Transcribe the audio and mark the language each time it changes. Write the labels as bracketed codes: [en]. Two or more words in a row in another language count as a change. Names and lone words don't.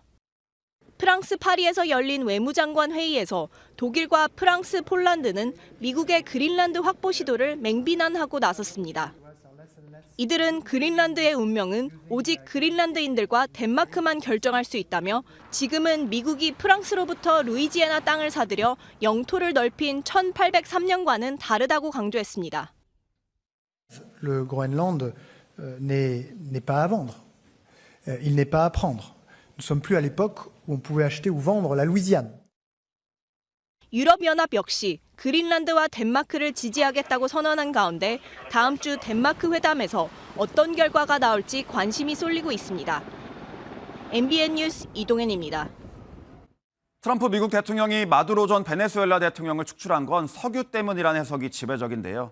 [ko] 프랑스 파리에서 열린 외무장관 회의에서 독일과 프랑스, 폴란드는 미국의 그린란드 확보 시도를 맹비난하고 나섰습니다. 이들은 그린란드의 운명은 오직 그린란드인들과 덴마크만 결정할 수 있다며 지금은 미국이 프랑스로부터 루이지애나 땅을 사들여 영토를 넓힌 1803년과는 다르다고 강조했습니다. [fr] Le Groenland n'est pas à vendre. Il n'est pas à prendre. Nous sommes plus à l'époque où on pouvait acheter ou vendre la Louisiane. [ko] 유럽연합 역시 그린란드와 덴마크를 지지하겠다고 선언한 가운데 다음 주 덴마크 회담에서 어떤 결과가 나올지 관심이 쏠리고 있습니다. MBN 뉴스 이동현입니다. 트럼프 미국 대통령이 마두로 전 베네수엘라 대통령을 축출한 건 석유 때문이라는 해석이 지배적인데요.